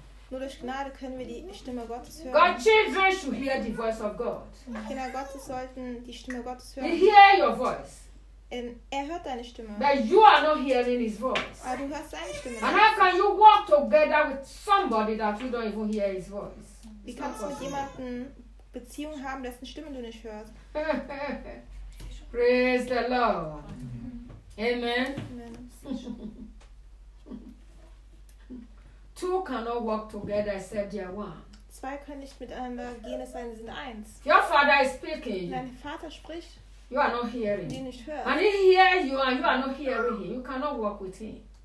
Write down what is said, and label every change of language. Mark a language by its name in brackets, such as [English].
[German] Nur durch Gnade können wir die Stimme Gottes hören. [English] God's children should hear the voice of God. [German] Kinder Gottes sollten die Stimme Gottes hören. [English] He hear your voice. [German] And er hört deine Stimme. [English] But you are not hearing his voice. [German] Aber du hörst seine Stimme. [English] And how can you walk together with somebody that you don't even hear his voice? [German] Wie kannst du mit jemandem Beziehung haben, dessen Stimme du nicht hörst? [English] Praise the Lord. Amen. Amen. Two cannot walk together except they are one. [German] Zwei können nicht miteinander gehen, es sei denn, sie sind eins. [English] Your father is speaking. [German] Dein Vater spricht. [English] You are not hearing. [German] Den nicht hört. [English] And he hears you and you are not hearing him. You cannot walk with him.